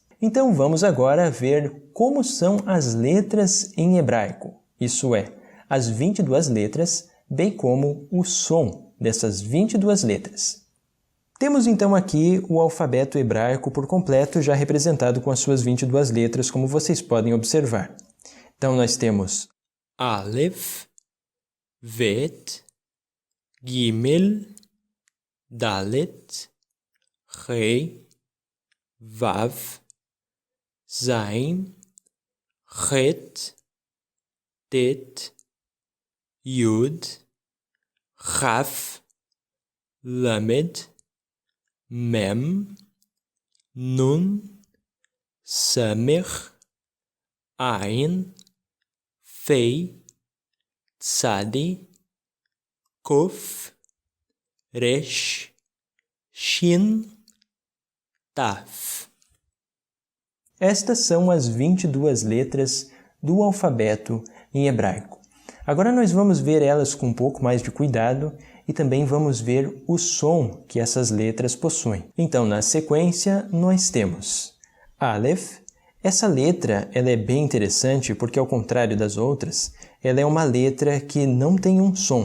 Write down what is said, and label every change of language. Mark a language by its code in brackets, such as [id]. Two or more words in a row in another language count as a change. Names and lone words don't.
[pt] Então vamos agora ver como são as letras em hebraico, isso é, as 22 letras, bem como o som dessas 22 letras. Temos então aqui o alfabeto hebraico por completo, já representado com as suas 22 letras, como vocês podem observar. Então nós temos Aleph, Bet, Gimel, Dalet, Rei, Vav, Zain, Het, Tet, Yud, Raf, Lamed, Mem, Nun, Samer, Ain, Fei, Tzadi, Kof, Resh, Shin, Taf. Estas são as 22 letras do alfabeto em hebraico. Agora nós vamos ver elas com um pouco mais de cuidado e também vamos ver o som que essas letras possuem. Então, na sequência, nós temos Aleph. Essa letra ela é bem interessante porque, ao contrário das outras, ela é uma letra que não tem um som.